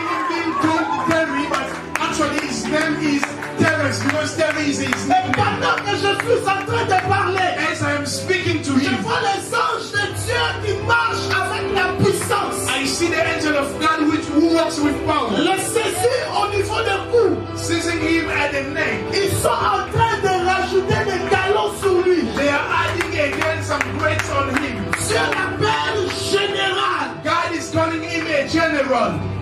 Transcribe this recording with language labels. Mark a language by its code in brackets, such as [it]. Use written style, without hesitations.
[en] Being called Terry, but actually his name is Terrence because Terry is his [fr] Et [en] name. [fr] pendant que je suis en train de parler, [en] As I am speaking to [fr] je [en] him, [fr] vois les anges de Dieu qui marchent avec la puissance. [en] I see the angel of God who walks with power, [fr] Le saisir au niveau du cou. [en] seizing him at the neck. [fr] Ils sont en train de rajouter des galons sur lui. [en] They are adding again some grades on him. [fr] Dieu l'appelle général. [en] God is calling him a general.